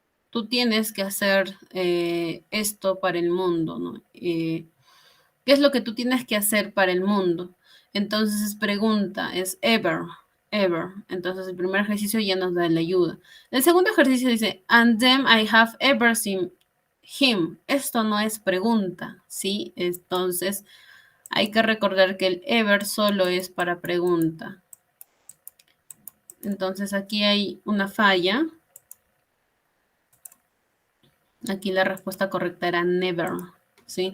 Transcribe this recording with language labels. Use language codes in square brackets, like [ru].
[es] Tú tienes que hacer esto para el mundo, ¿no? ¿Qué es lo que tú tienes que hacer para el mundo? Entonces es pregunta, es ever, ever. Entonces el primer ejercicio ya nos da la ayuda. El segundo ejercicio dice, [en] and then I have ever seen him. [es] Esto no es pregunta, ¿sí? Entonces hay que recordar que el ever solo es para pregunta. Entonces aquí hay una falla. Aquí la respuesta correcta era never, ¿sí?